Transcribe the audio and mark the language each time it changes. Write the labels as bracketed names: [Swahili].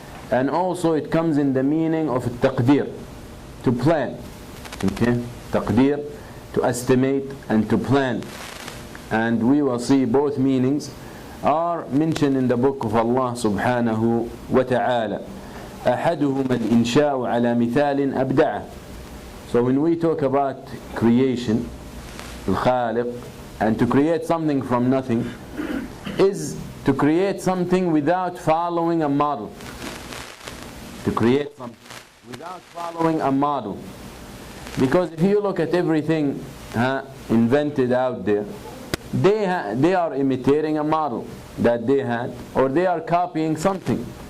[English] And also it comes in the meaning of التقدير, to plan. Okay? تقدير, to estimate and to plan. And we will see both meanings are mentioned in the book of Allah subhanahu wa ta'ala. [Arabic] أحدهما الإنشاء على مثال أبدعه. [English] So when we talk about creation, الخالق, and to create something from nothing, is to create something without following a model. To create something without following a model. Because if you look at everything invented out there, they are imitating a model that they had, or they are copying something.